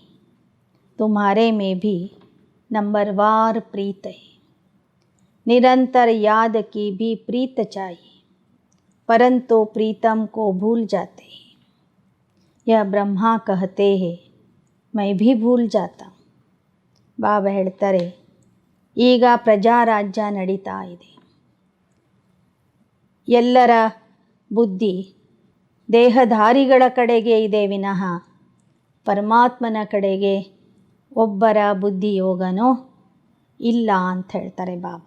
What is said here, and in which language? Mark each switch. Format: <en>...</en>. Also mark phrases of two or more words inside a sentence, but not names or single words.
<hi>तुम्हारे में भी नंबरवार प्रीत है. निरंतर याद की भी प्रीत चाहिए, परंतु प्रीतम को भूल जाते हैं. यह ब्रह्मा कहते हैं, मैं भी भूल जाता हूँ.</hi> <kn>ಬಾಬಾ ಹೇಳ್ತಾರೆ, ಈಗ ಪ್ರಜಾರಾಜ್ಯ ನಡೀತಾ ಇದೆ. ಎಲ್ಲರ ಬುದ್ಧಿ ದೇಹಧಾರಿಗಳ ಕಡೆಗೆ ಇದೆ ವಿನಃ ಪರಮಾತ್ಮನ ಕಡೆಗೆ ಒಬ್ಬರ ಬುದ್ಧಿಯೋಗನೂ ಇಲ್ಲ ಅಂತ ಹೇಳ್ತಾರೆ ಬಾಬಾ.</kn>